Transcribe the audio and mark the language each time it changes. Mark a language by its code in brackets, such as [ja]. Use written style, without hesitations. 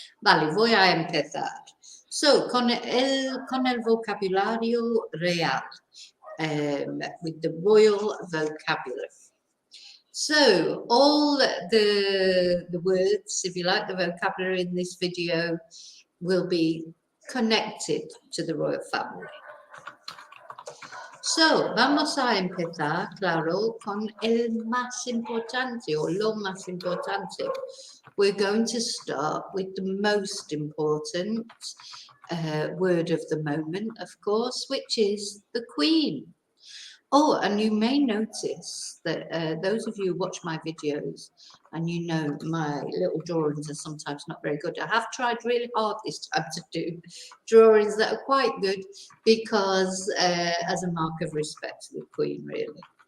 [es] Vale, voy a empezar. So, con el vocabulario real, [en] with the royal vocabulary. So, all the words, if you like, the vocabulary in this video will be connected to the royal family. [es] So, vamos a empezar, claro, con el más importante, o lo más importante. [en] We're going to start with the most important word of the moment, of course, which is the Queen. Oh, and you may notice that those of you who watch my videos, and you know my little drawings are sometimes not very good. I have tried really hard this time to do drawings that are quite good, because as a mark of respect to the Queen, really.